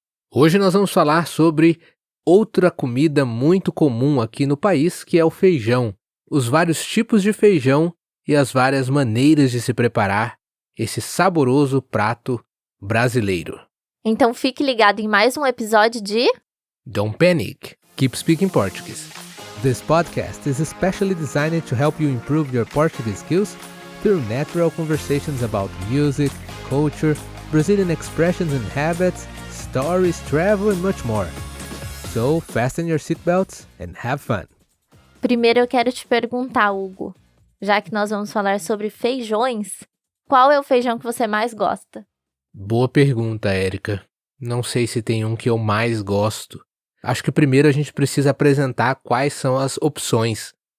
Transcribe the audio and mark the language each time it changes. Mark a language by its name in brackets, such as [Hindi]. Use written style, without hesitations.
[Portuguese] Hoje nós vamos falar sobre outra comida muito comum aqui no país, que é o feijão. Os vários tipos de feijão e as várias maneiras de se preparar esse saboroso prato brasileiro. Então fique ligado em mais um episódio de [English] Don't panic. Keep speaking Portuguese. This podcast is especially designed to help you improve your Portuguese skills through natural conversations about music, culture, Brazilian expressions and habits, stories, travel and much more. So, fasten your seatbelts and have fun. [Portuguese] Primeiro eu quero te perguntar, Hugo, já que nós vamos falar sobre feijões, qual é o feijão que você mais gosta? Boa pergunta, Érica. Não sei se tem um que eu mais gosto. Acho que primeiro a gente precisa apresentar quais são as opções.